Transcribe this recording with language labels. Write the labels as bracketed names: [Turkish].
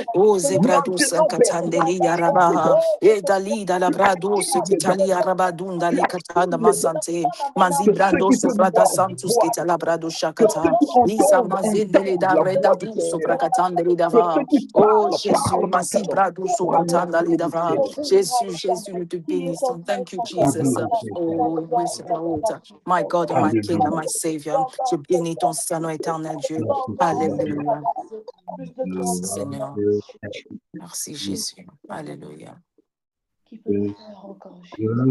[French] Oh, zebrados katandeli yarabaha. E dalida la brados kitali yarabadunda li katanda masante. Mazibrados frada santus kita la brado shakata. Lisa mazindeli da breda du soprakatandeli dava. Oh, Jésus, mazibrado sopratanda li dava. Jésus, Jésus, nous te bénissons. [English] Thank you, Jesus. Oh, worship Lord. My God and my King and my Savior. [French] Je bénis ton Saint éternel Dieu. Alléluia. Merci Seigneur. Merci Jésus. Alléluia. Qui peut le faire encore, Jésus?